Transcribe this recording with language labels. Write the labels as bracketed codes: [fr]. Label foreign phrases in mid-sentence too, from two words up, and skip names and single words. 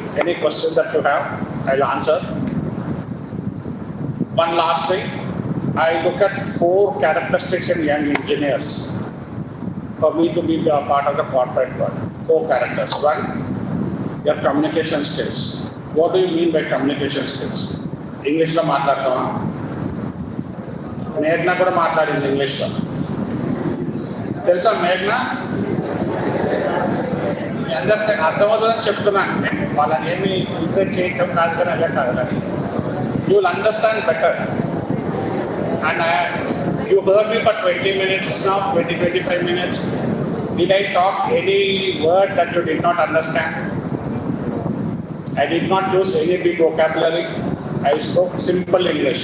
[en] Any questions that you have, I'll answer. One last thing, I look at 4 characteristics in young engineers for me to be a part of the corporate world. 4 characters. 1, your communication skills. What do you mean by communication skills? [te] English లో మాట్లాడతామా? Meghna కూడా మాట్లాడింది English lo. Telusa Meghna? మీ అందరికీ అర్థమవుతుందని చెప్తున్నాను. వాళ్ళని ఏమి ఇంప్రెస్ చేయటం కాదు కానీ అలా కాదు. [en] You will understand better. And you heard me for 20 minutes now, 20-25 minutes. Did I talk any word that you did not understand? I did not use any big vocabulary. I spoke simple English.